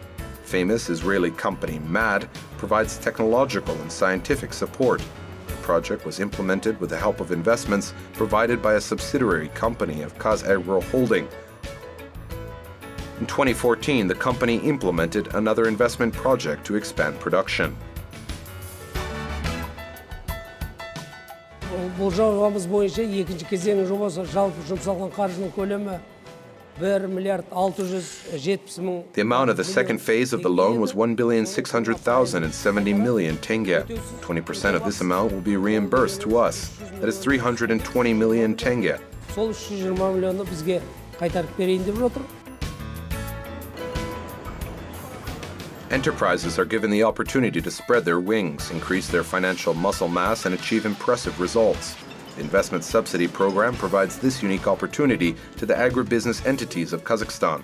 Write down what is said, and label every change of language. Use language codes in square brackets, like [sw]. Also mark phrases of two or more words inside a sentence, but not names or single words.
[en] Famous Israeli company MAD provides technological and scientific support. The project was implemented with the help of investments provided by a subsidiary company of Kazagro Holding. In 2014, the company implemented another investment project to expand production. [kk] Бұл жобамыз бойынша екінші кезеңнің жобасы жалпы жұмсалған қаржының көлемі 1 миллиард 670 мың. [en] The amount of the second phase of the loan was 1,600,070 million tenge. 20% of this amount will be reimbursed to us. That is 320 million tenge. [kk] Сол 320 миллионы бізге қайтарып берейін деп отыр. [en] Enterprises are given the opportunity to spread their wings, increase their financial muscle mass, and achieve impressive results. The investment subsidy program provides this unique opportunity to the agribusiness entities of Kazakhstan.